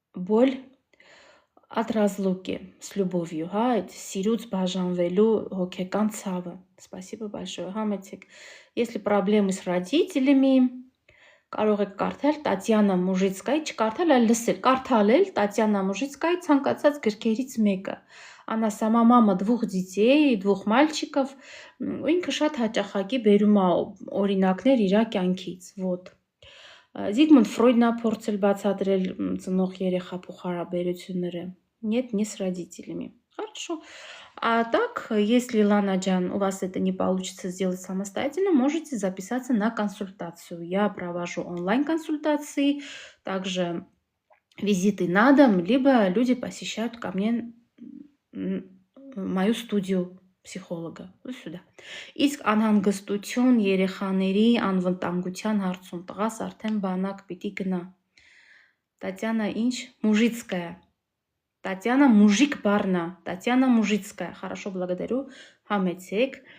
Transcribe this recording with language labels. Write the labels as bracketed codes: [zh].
[ru] բոլ от разлуки с любовью, [hy] այդ սիրուց բաժանվելու հոգեկան ցավը, [ru] спасибо большое, [hy] համեցեք, [ru] если проблемы с родителями, [hy] կարող եք կարդալ Տատյանա Մուժիցկայի, չկարդալ, այլ լսել, կարդալ Տատյանա Մուժիցկայի ցանկացած գրքերից մեկը, [ru] Она сама мама 2 детей, 2 мальчиков, [hy] ինքը շատ հաճախակի բերում է օրինակներ իր կյանքից, вот. Զիգմունդ Ֆրոյդն է փորձել բացատրել ծնող երեխա փոխհարաբերությունները, [ru] нет, не с родителями. Хорошо. А так, если, Лана Джан, у вас это не получится сделать самостоятельно, можете записаться на консультацию. Я провожу онлайн-консультации, также визиты на дом, либо люди посещают ко мне мою студию психолога. Вот сюда. [hy] Իսկ անհանգստություն երեխաների անվտանգության հարցում տղաս արդեն բանակ պիտի գնա. Տատյանա ինչ? Мужицкая. Տատյանա Մուժիկ բառնա. Տատյանա Մուժицкая. [ru] Хорошо, благодарю. [hy] Համեցեք.